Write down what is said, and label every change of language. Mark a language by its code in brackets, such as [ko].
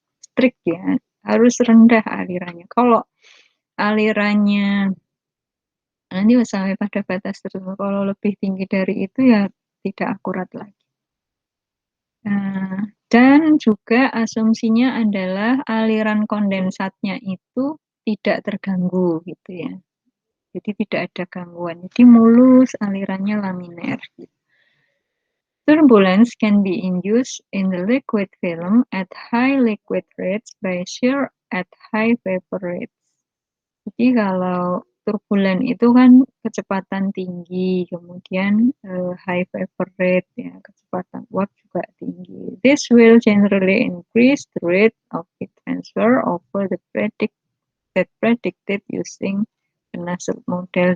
[id] Strict ya, harus rendah alirannya. Kalau alirannya nanti sampai pada batas tertentu, kalau lebih tinggi dari itu ya tidak akurat lagi. Nah, dan juga asumsinya adalah aliran kondensatnya itu tidak terganggu gitu ya. Jadi tidak ada gangguan. Jadi mulus, alirannya laminer. [en] Turbulence can be induced in the liquid film at high liquid rates by shear at high vapor rates. [id] Jadi kalau turbulen itu kan kecepatan tinggi, kemudian [en] high vapor rate [id] ya, kecepatan uap juga tinggi. [en] This will generally increase the rate of heat transfer over the predicted using the Nusselt model.